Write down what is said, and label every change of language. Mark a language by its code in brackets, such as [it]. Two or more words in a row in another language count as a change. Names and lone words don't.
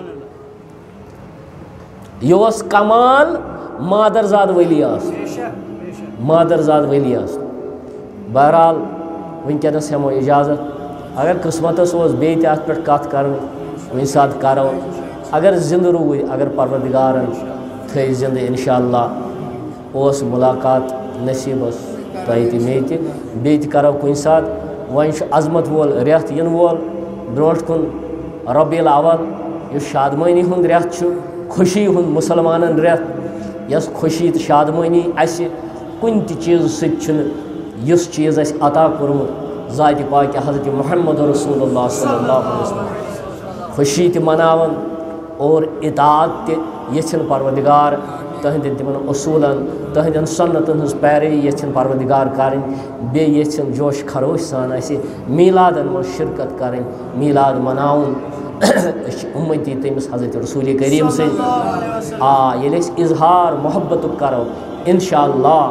[ks] یہِ اوس کمال مادرزاد ؤلی آسُن بہرحال وٕنکٮ۪نس ہٮ۪مو اِجازت اگر قٕسمتس اوس بیٚیہِ تہِ اتھ پٮ۪ٹھ کتھ کرٕنۍ کُنہِ ساتہٕ کرو اگر زِندٕ روٗدۍ اگر پروردِگارن تھٲے زِندٕ [ar] انشاء اللہ [ks] اوس مُلاقات نصیٖبس تۄہہِ تہِ مےٚ تہِ بیٚیہِ تہِ کرو کُنہِ ساتہٕ وۄنۍ چھُ عظمت وول رٮ۪تھ یِنہٕ وول برونٛٹھ کُن ربیع الاول یُس شادمٲنی ہُنٛد رٮ۪تھ چھُ خوشی ہُنٛد مُسلمانن رٮ۪تھ یۄس خوشی تہٕ شادمٲنی اَسہِ کُنہِ تہِ چیٖزٕ سۭتۍ چھُنہٕ یُس چیٖز اَسہِ عطا کوٚرمُت ذاتِ پاکہِ حضرت محمد [ar] رسول اللہ صلی اللہ علیہ وسلم [ks] خوشی تہِ مناوان اور اطاعت تہِ یژھن پروردِگار تہنٛدٮ۪ن تِمن اصوٗلن تہنٛدٮ۪ن سنتن ہٕنٛز پیروی یژھن پروردِگار کرٕنۍ بیٚیہِ یژھن جوش خروش سان اَسہِ میٖلادن منٛز شرکت کرٕنۍ میٖلاد مناوُن أسۍ چھِ اُمتی تٔمِس حضرت رسوٗلِ کریٖم سٕنٛدۍ ییٚلہِ أسۍ اظہار محبتُک کرو [ar] انشاء اللہ